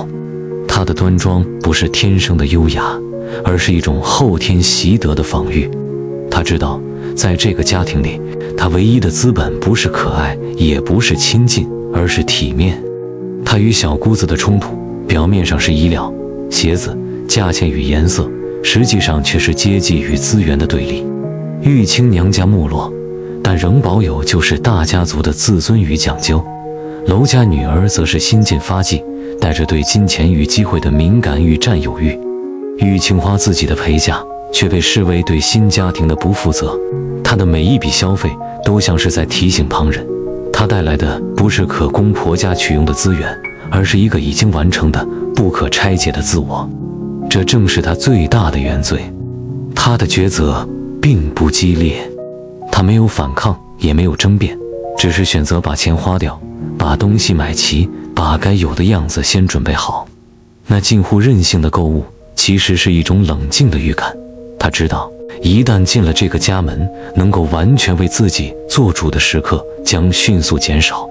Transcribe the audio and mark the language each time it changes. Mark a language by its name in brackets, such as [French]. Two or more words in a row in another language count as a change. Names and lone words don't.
[Chinese] 她的端莊不是天生的優雅，而是一種後天習得的防禦。他知道，在這個家庭裡，他唯一的資本不是可愛，也不是親近，而是體面。他與小姑子的衝突，表面上是衣料、鞋子、價錢與顏色，實際上卻是階級與資源的對立。玉清娘家沒落，但仍保有就是大家族的自尊與講究。樓家女兒則是新近發跡，帶着對金錢與機會的敏感與佔有欲。玉清花自己的陪嫁，卻被視為對新家庭的不負責。她的每一筆消費都像是在提醒旁人，她帶來的不是可供婆家取用的資源，而是一個已經完成的不可拆解的自我。這正是她最大的原罪。她的抉擇並不激烈，她沒有反抗，也沒有爭辯，只是選擇把錢花掉，把東西買齊，把該有的樣子先準備好。那近乎任性的購物，其實是一種冷靜的預感。他知道，一旦進了這個家門，能夠完全為自己做主的時刻將迅速減少。